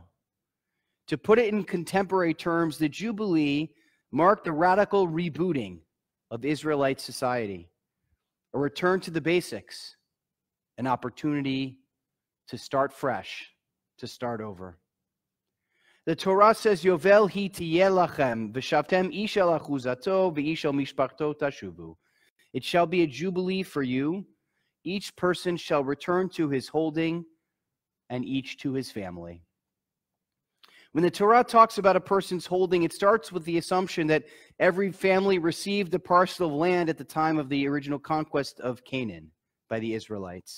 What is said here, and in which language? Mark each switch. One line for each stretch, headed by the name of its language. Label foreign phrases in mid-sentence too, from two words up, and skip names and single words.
English: To put it in contemporary terms, the Jubilee marked a radical rebooting of Israelite society, a return to the basics, an opportunity to start fresh, to start over. The Torah says,
Hebrew: יובל היא תהיה לכם, ושבתם איש אל אחזתו ואיש אל משפחתו תשבו.
English: It shall be a jubilee for you. Each person shall return to his holding, and each to his family. When the Torah talks about a person's holding, it starts with the assumption that every family received a parcel of land at the time of the original conquest of Canaan by the Israelites.